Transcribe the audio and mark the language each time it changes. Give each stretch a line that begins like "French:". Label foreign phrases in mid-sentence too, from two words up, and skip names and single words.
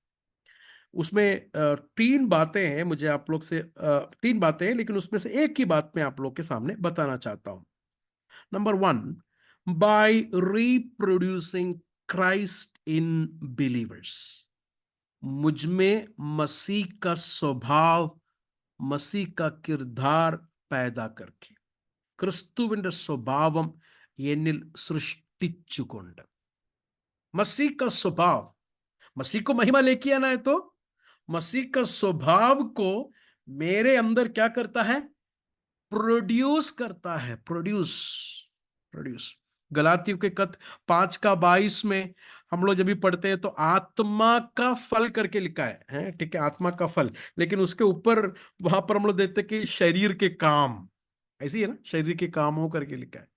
Hindi: उसमें तीन बातें हैं, मुझे आप लोग से तीन बातें हैं, लेकिन उसमें से एक ही बात मैं आप लोग के सामने बताना चाहता हूं।
English: number one, by reproducing Christ in believers,
Hindi: मुझ में मसीह का स्वभाव, मसीह का किरदार पैदा करके,
Malayalam: ക്രിസ്തുവിന്റെ സ്വഭാവം എന്നിൽ സൃഷ്ടിച്ചുകൊണ്ട്।
Hindi: मसीह का स्वभाव, मसीह को महिमा लेके आना है तो मसीह का स्वभाव को मेरे अंदर क्या करता है? प्रोड्यूस करता है, प्रोड्यूस प्रोड्यूस। गलातियों के खत 5:22 में हम लोग जब भी पढ़ते हैं तो आत्मा का फल करके लिखा है, ठीक है, आत्मा का फल, लेकिन उसके ऊपर वहां पर हम लोग देखते हैं कि शरीर के काम, ऐसी है ना, शरीर के कामों करके लिखा है।